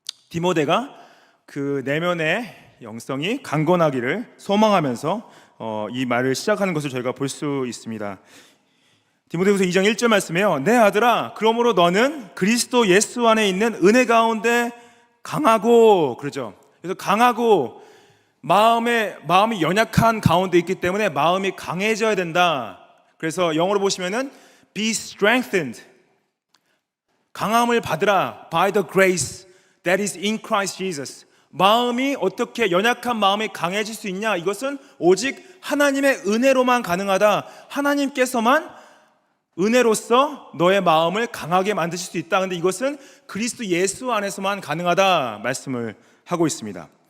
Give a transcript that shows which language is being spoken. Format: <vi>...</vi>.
<ko>디모데가 그 내면의 영성이 강건하기를 소망하면서 이 말을 시작하는 것을 저희가 볼 수 있습니다. 디모데후서 2장 1절 말씀에요. 내 아들아, 그러므로 너는 그리스도 예수 안에 있는 은혜 가운데 강하고, 그러죠. 그래서 강하고, 마음이 연약한 가운데 있기 때문에 마음이 강해져야 된다. 그래서 영어로 보시면은</ko> <en>be strengthened,</en> <ko>강함을 받으라</ko> <en>by the grace that is in Christ Jesus.</en> <ko>마음이 어떻게, 연약한 마음이 강해질 수 있냐? 이것은 오직 하나님의 은혜로만 가능하다. 하나님께서만 은혜로서 너의 마음을 강하게 만드실 수 있다. 근데 이것은 그리스도 예수 안에서만 가능하다 말씀을 하고 있습니다.</ko>